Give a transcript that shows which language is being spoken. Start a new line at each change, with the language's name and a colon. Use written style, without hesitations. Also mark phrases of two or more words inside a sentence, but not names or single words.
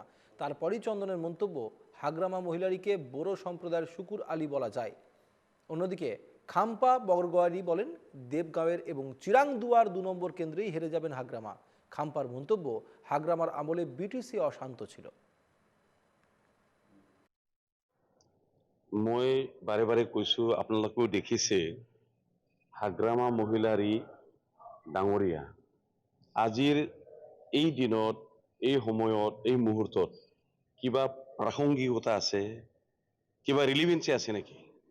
Bangla: তারপরই চন্দনের মন্তব্য, হাগ্রামা মহিলারীকে বোরো সম্প্রদায়ের শুকুর আলী বলা যায়। অন্যদিকে খাম্পা বরগোয়ারি বলেন, দেবগাঁওয়ের এবং চিরাংদুয়ার ২ নম্বর কেন্দ্রেই হেরে যাবেন হাগ্রামা। খাম্পার মন্তব্য, হাগ্রামার আমলে বিটিসি অশান্ত ছিল।
Assamese: মই বাৰে বাৰে কৈছো, আপোনালোকেও দেখিছে, হাগ্ৰামা মহিলাৰী ডাঙৰীয়া আজিৰ এই দিনত, এই সময়ত, এই মুহূৰ্তত কিবা প্ৰাসংগিকতা আছে, কিবা ৰিলিভেন্সি আছে নেকি?